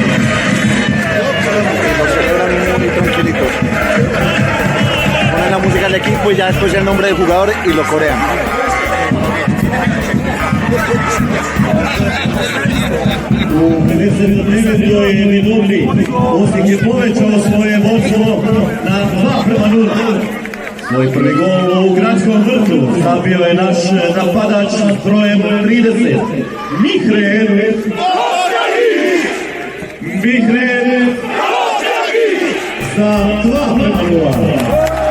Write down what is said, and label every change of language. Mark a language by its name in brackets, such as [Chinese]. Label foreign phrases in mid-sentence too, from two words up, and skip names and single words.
[Spanish] y lo celebran muy tranquilitos. Ponen la música del equipo y ya después el nombre del jugador y lo corean. [Croatian] U 59. minuti Osijek je povećao svoje vodstvo na 2:0. Svoj prvi gol u gradskom vrtu zabio je naš napadač brojem 30, Mihren za 2:0.